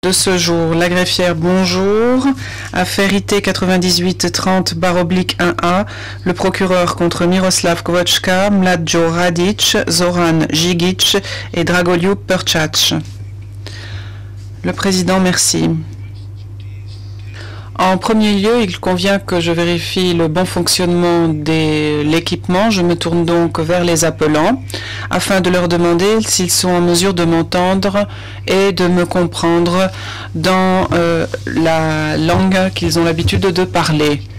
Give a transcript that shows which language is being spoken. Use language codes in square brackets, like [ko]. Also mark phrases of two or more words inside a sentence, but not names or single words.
[fr] de ce jour. La greffière, bonjour. Affaire IT 9830/1A. Le procureur contre Miroslav Kvočka, Mlađo Radić, Zoran Žigić et Dragoljub Perčač. Le président, merci. En premier lieu, il convient que je vérifie le bon fonctionnement de l'équipement. Je me tourne donc vers les appelants afin de leur demander s'ils sont en mesure de m'entendre et de me comprendre dans la langue qu'ils ont l'habitude de parler.